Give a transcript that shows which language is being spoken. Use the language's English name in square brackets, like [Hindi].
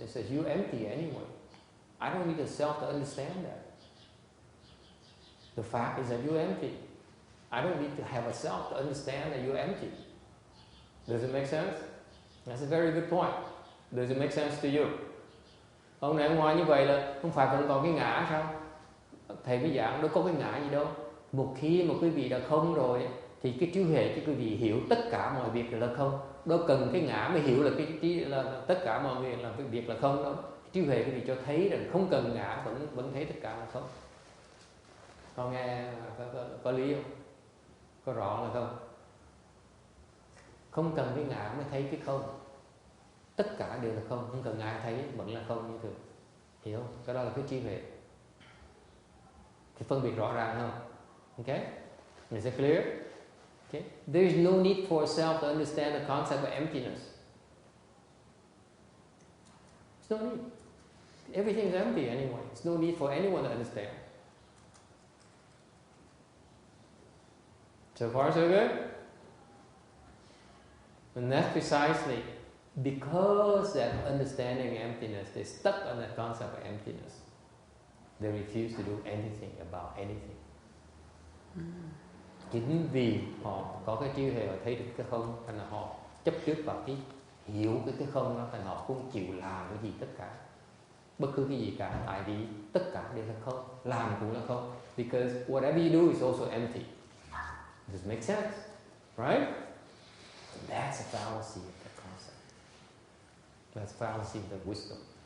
[English] It says you're empty anyway. I don't need a self to understand that. The fact is that you're empty. I don't need to have a self to understand that you're empty. Does it make sense? That's a very good point. Does it make sense to you? [Vietnamese] Hôm nay ngoài như vậy là không phải vẫn còn cái ngã sao? Thầy mới giảng đâu có cái ngã gì đâu. Một khi mà quý vị đã không rồi thì cái trí huệ cho quý vị hiểu tất cả mọi việc là không. Đâu cần cái ngã mới hiểu là là tất cả mọi việc là cái việc là không đâu. Trí huệ quý vị cho thấy rằng không cần ngã vẫn thấy tất cả là không. Con nghe có lý không? Có rõ là không? Không cần cái ngã mới thấy cái không. Tất cả đều là không, không cần ai thấy vẫn là không như thường. Hiểu không? Cái đó là cái trí huệ. Thì phân biệt rõ ràng không? [English] Okay? Is it clear? Okay? There is no need for a self to understand the concept of emptiness. There's no need. Everything is empty anyway. There's no need for anyone to understand. So far, so good? And that's precisely because that understanding emptiness, they're stuck on that concept of emptiness. They refuse to do anything about anything. [Vietnamese] Chính vì họ có cái trí huệ, họ thấy được cái không, thành là họ chấp trước vào cái hiểu cái không đó, thành họ không chịu làm cái gì tất cả, bất cứ cái gì cả, tại vì tất cả đều là không, làm cũng là không. [English] Because whatever you do is also empty. Does it make sense? Right? That's a fallacy of that concept. That's a fallacy of the wisdom.